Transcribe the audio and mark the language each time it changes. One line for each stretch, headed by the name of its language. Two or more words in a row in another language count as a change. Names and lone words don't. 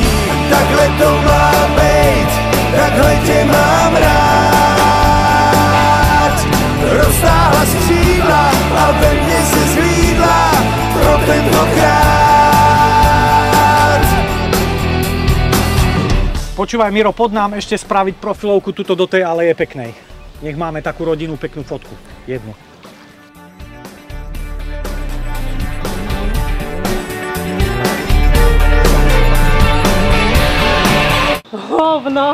Czech: Takhle to má bejt, takhle tě mám rád. Roztáhla z křídla a ve mně se zhlídla pro tentokrát.
Slovak: Počúvaj, Miro, pod nám ešte spraviť profilovku tuto do tej aleje peknej. Nech máme takú rodinnú peknú fotku. Jednu. Hovno.